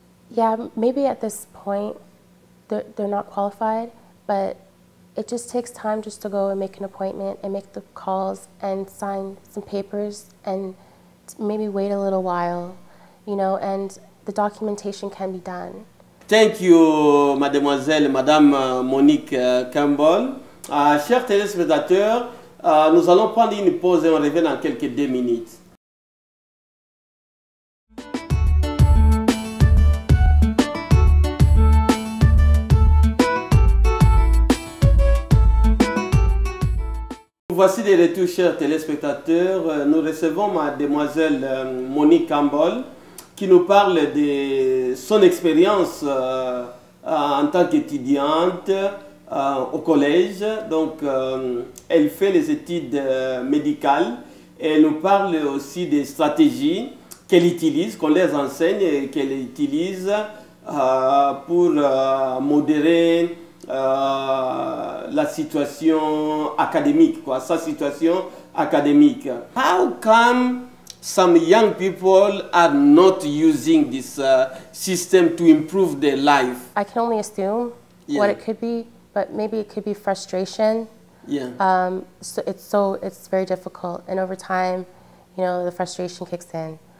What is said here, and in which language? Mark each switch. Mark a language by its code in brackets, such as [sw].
[en] Yeah, maybe at this point they're not qualified, but it just takes time just to go and make an appointment and make the calls and sign some papers and maybe wait a little while, you know, and the documentation can be done. Thank you, Madame Monique Campbell. [fr] Chers téléspectateurs, nous allons prendre une pause et on revient dans quelques 2 minutes. Voici des retours, chers téléspectateurs. Nous recevons Mademoiselle Monique Campbell qui nous parle de son expérience en tant qu'étudiante au collège. Donc, elle fait les études médicales et elle nous parle aussi des stratégies qu'elle utilise, qu'on les enseigne et qu'elle utilise pour modérer la situation académique, sa situation académique. [en] How come some young people are not using this system to improve their life? I can only assume what it could be, but maybe it could be frustration. Yeah. So it's very difficult, and over time, you know, the frustration kicks in.